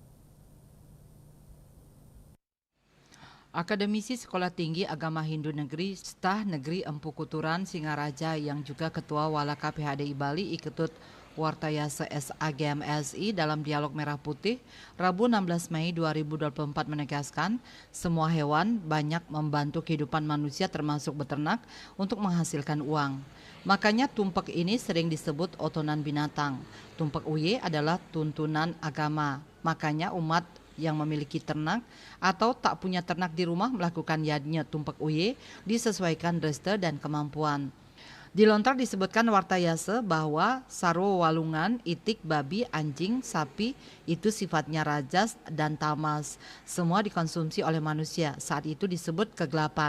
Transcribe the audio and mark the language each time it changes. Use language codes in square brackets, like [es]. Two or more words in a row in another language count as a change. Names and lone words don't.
[id] Akademisi Sekolah Tinggi Agama Hindu Negeri Stah Negeri Empu Kuturan Singaraja yang juga Ketua Walaka PHDI Bali Iketut Wartayasa SAGMSI dalam dialog Merah Putih Rabu 16 Mei 2024 menegaskan semua hewan banyak membantu kehidupan manusia termasuk beternak untuk menghasilkan uang. Makanya tumpak ini sering disebut otonan binatang. Tumpak Uye adalah tuntunan agama. Makanya umat yang memiliki ternak atau tak punya ternak di rumah melakukan yadnya tumpak uye disesuaikan reste dan kemampuan. Di lontar disebutkan Wartayase bahwa sarwo walungan, itik, babi, anjing, sapi itu sifatnya rajas dan tamas. Semua dikonsumsi oleh manusia. Saat itu disebut kegelapan.